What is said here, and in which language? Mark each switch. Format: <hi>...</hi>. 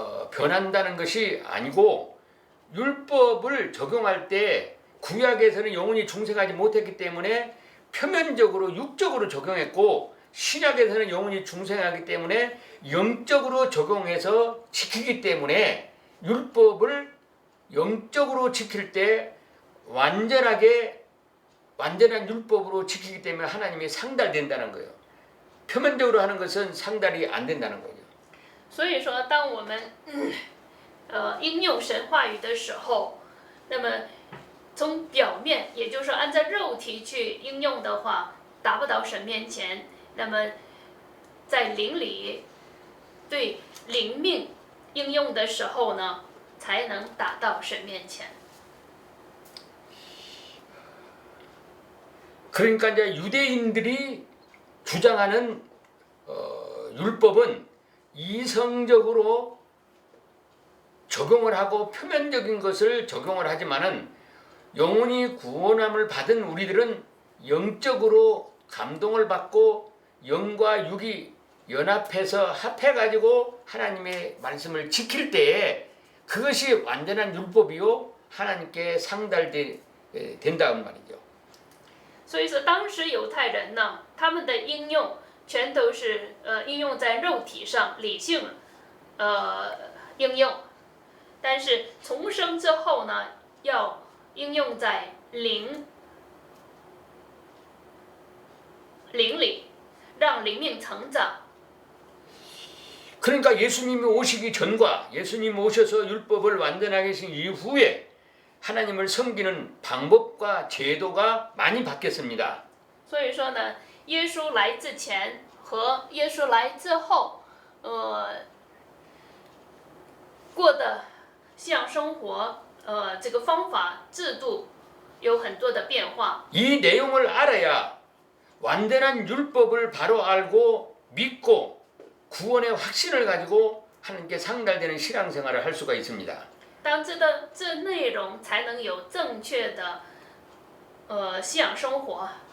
<ko>변한다는 것이 아니고 율법을 적용할 때 구약에서는 영원히 중생하지 못했기 때문에 표면적으로 육적으로 적용했고 신약에서는 영원히 중생하기 때문에 영적으로 적용해서 지키기 때문에 율법을 영적으로 지킬 때 완전한 율법으로 지키기 때문에 하나님이 상달된다는 거예요. 표면적으로 하는 것은 상달이 안 된다는 거죠.</ko> <zh>所以说，当我们应用神话语的时候，那么从表面，也就是说按照肉体去应用的话，达不到神面前。那么在灵里对灵命应用的时候呢，才能达到神面前。</zh> <ko>그러니까 이제 유대인들이 주장하는 율법은 이성적으로 적용을 하고 표면적인 것을 적용을 하지만은 영원히 구원함을 받은 우리들은 영적으로 감동을 받고 영과 육이 연합해서 합해가지고 하나님의 말씀을 지킬 때에 그것이 완전한 율법이요 하나님께 상달된다는 말이죠.</ko> <zh>所以说，当时犹太人呢，他们的应用全都是应用在肉体上，理性应用，但是重生之后呢，要应用在灵里，让灵命成长。</zh> <ko>그러니까 예수님이 오시기 전과 예수님 오셔서 율법을 완전하게 하신 이후에 하나님을 섬기는 방법과 제도가 많이 바뀌었습니다.</ko> <zh>所以说呢，耶稣来之前和耶稣来之后，过的信仰生活，这个方法制度有很多的变化。</zh> <ko>이 내용을 알아야 완전한 율법을 바로 알고 믿고 구원의 확신을 가지고 하나님께 상달되는 신앙생활을 할 수가 있습니다.</ko> <zh>当知道这内容，才能有正确的信仰生活。</zh>